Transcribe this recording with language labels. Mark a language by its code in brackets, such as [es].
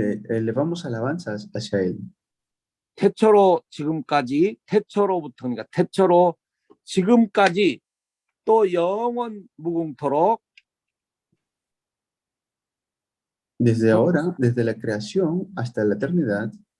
[es] Elevamos alabanzas hacia Él. [ko] 태초로 지금까지, 태초로부터니까 태초로 지금까지 또 영원 무궁토록 [es] Desde ahora, desde la creación hasta la eternidad,